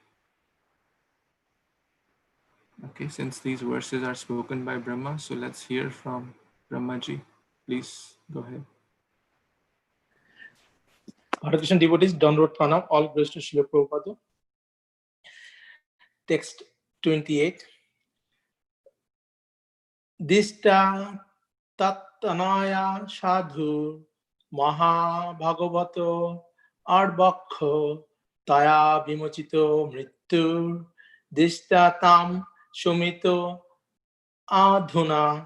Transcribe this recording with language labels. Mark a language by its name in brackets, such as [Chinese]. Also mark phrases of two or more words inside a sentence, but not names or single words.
[English] Okay, since these verses are spoken by Brahma, so let's hear from Brahmaji. Please go ahead. Hare Krishna devotees, downward pranam, all praise to Srila Prabhupada. Text 28. [Sanskrit] Dishta tattanaya sadhu maha bhagavato arbakho taya vimochito mrittur dishta tam shumito adhuna.